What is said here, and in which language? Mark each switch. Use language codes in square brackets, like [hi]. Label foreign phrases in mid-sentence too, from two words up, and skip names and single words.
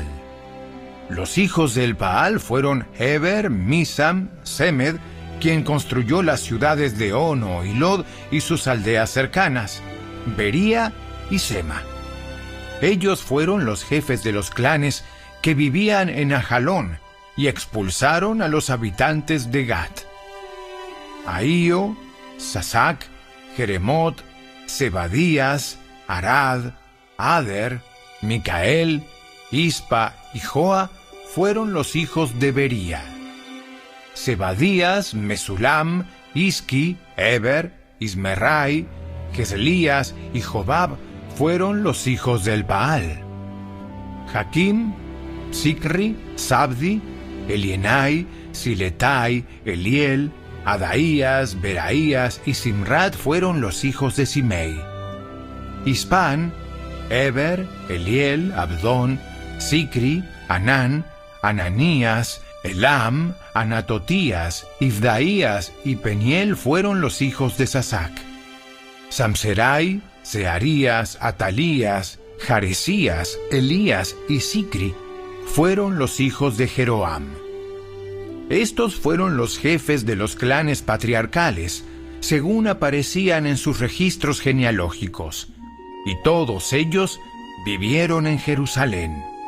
[es] Los hijos de Elbaal fueron Heber, Misam, Semed, quien construyó las ciudades de Ono y Lod y sus aldeas cercanas, Bería y Sema. Ellos fueron los jefes de los clanes que vivían en Ajalón y expulsaron a los habitantes de Gat. Ahío, Sasac, Jeremot, Zebadías, Arad, Ader, Micael, Ispa y Joa fueron los hijos de Bería. Zebadías, Mesulam, Isqui, Eber, Ismerai, Geselías y Jobab fueron los hijos del Baal. Jaquim, Sicri, Sabdi, Elienai, Siletai, Eliel, Adaías, Beraías y Simrat fueron los hijos de Simei. Ispan, Eber, Eliel, Abdón, Sicri, Anán, Ananías, Elam, Anatotías, Ifdaías y Peniel fueron los hijos de Sasac. Samserai, Searías, Atalías, Jaresías, Elías y Sicri fueron los hijos de Jeroam. Estos fueron los jefes de los clanes patriarcales, según aparecían en sus registros genealógicos, y todos ellos vivieron en Jerusalén.